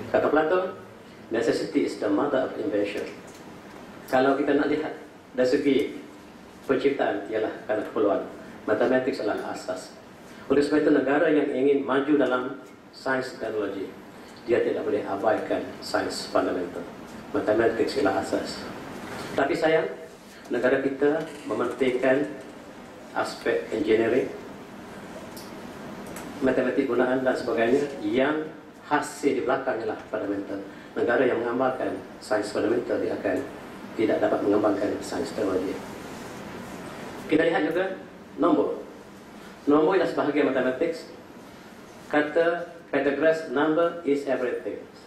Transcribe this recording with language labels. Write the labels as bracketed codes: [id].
[ms] Kata [en] Plato, necessity is the mother of invention. [ms] Kalau kita nak lihat dari segi penciptaan, ialah kerana keperluan. Matematik adalah asas. Oleh sebab itu, negara yang ingin maju dalam sains teknologi, dia tidak boleh abaikan sains fundamental. Matematik adalah asas. Tapi sayang, negara kita mementingkan aspek engineering, matematik gunaan dan sebagainya, yang hasil di belakang ialah fundamental. Negara yang mengamalkan sains fundamental, dia akan tidak dapat mengembangkan sains teknologi. Kita lihat juga nombor. Nombor ialah sebahagian matematik. Kata [en] Pythagoras, number is everything.